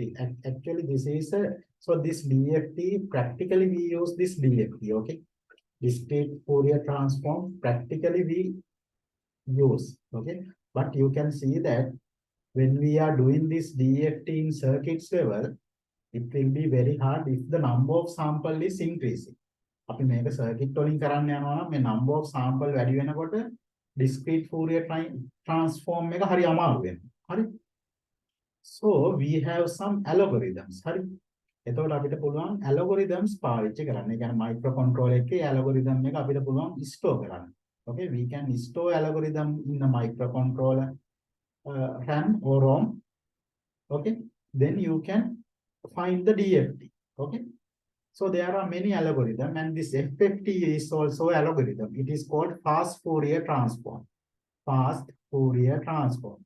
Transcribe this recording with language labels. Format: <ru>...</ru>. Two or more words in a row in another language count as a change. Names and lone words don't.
<en>Actually, this is so this DFT. Practically, we use this DFT. Okay, discrete Fourier transform. Practically, we use. Okay, but you can see that when we are doing this DFT in circuits level, it will be very hard if the number of sample is increasing.</en> <si>අපි මේක circuit වලින් කරන්න යනවා නම් මේ</si> <en>number of sample</en> <si>වැඩි වෙනකොට</si> <en>discrete Fourier transform</en> <si>එක හරි අමාරු වෙනවා. හරි?</si> <en>So we have some algorithms.</en> <si>හරි? එතකොට අපිට පුළුවන් algorithms පාවිච්චි කරන්න. ඒ කියන්නේ microcontroller එකේ algorithm එක අපිට පුළුවන් store කරන්න.</si> <en>Okay, we can store algorithm in the microcontroller RAM or ROM. Okay, then you can find the DFT. Okay, so there are many algorithms, and this F50 is also algorithm. It is called fast Fourier transform. Fast Fourier transform.</en>